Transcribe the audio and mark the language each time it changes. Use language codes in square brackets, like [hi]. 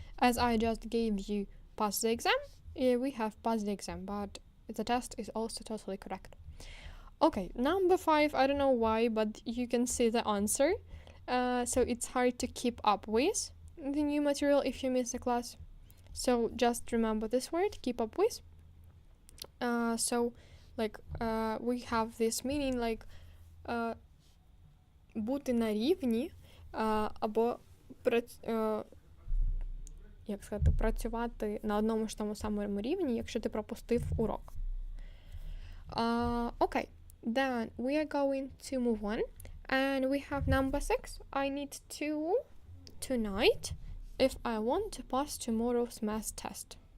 [en] As I just gave you pass the exam, we have pass the exam, but the test is also totally correct. Okay, number 5, I don't know why, but you can see the answer. So it's hard to keep up with the new material if you miss the class. So just remember this word, keep up with. So like we have this meaning like [uk] бути на рівні або як сказати, працювати на одному ж тому самому рівні, якщо ти пропустив урок. [en] Okay, then we are going to move on. And we have number 6. I need to tonight if I want to pass tomorrow's math test.